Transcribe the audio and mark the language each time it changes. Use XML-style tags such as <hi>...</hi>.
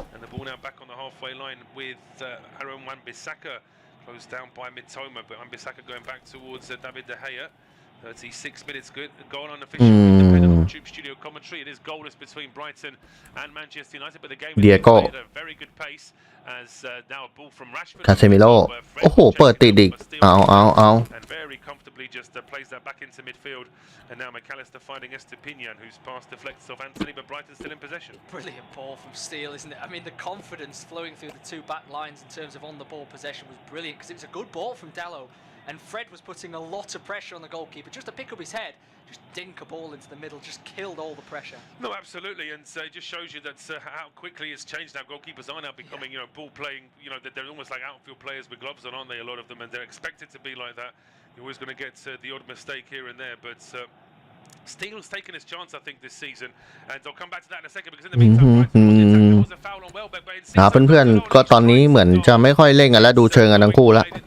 <en>And the ball now back on the halfway line with Aaron Wan-Bissaka closed down by Mitoma, but Wan-Bissaka going back towards David De Gea. 36 minutes good. Goal unofficial independent on YouTube studio commentary. It is goalless between Brighton and Manchester United, but the game is played at a very good pace. As now a ball from Rashford.</en> <th>คาเซมิโร่โอ้โหเปิดติดอีกเอา</th> <en>And very comfortably just plays that back into midfield. And now McAllister finding Estepinian, whose pass deflects off Anthony, but Brighton still in possession. Brilliant ball from Steele, isn't it? I mean, the confidence flowing through the two back lines in terms of on-the-ball possession was brilliant because it was a good ball from Dalot, and Fred was putting a lot of pressure on the goalkeeper. Just to pick up his head, just dink a ball into the middle, just killed all the pressure. No, absolutely, and it just shows you that how quickly it's changed now. Goalkeepers are now becoming, ball playing, they're almost like outfield players with gloves on, aren't they? A lot of them, and they're expected to be like that. You're always going to get the odd mistake here and there, but Steele's taken his chance, I think, this season, and I'll come back to that in a second because in the meantime, there was a foul on Welbeck, but</en> <th>เพื่อนๆก็ตอนนี้เหมือนจะไม่ค่อยเล่นกันและดูเชิงกันทั้งคู่แล้ว</th>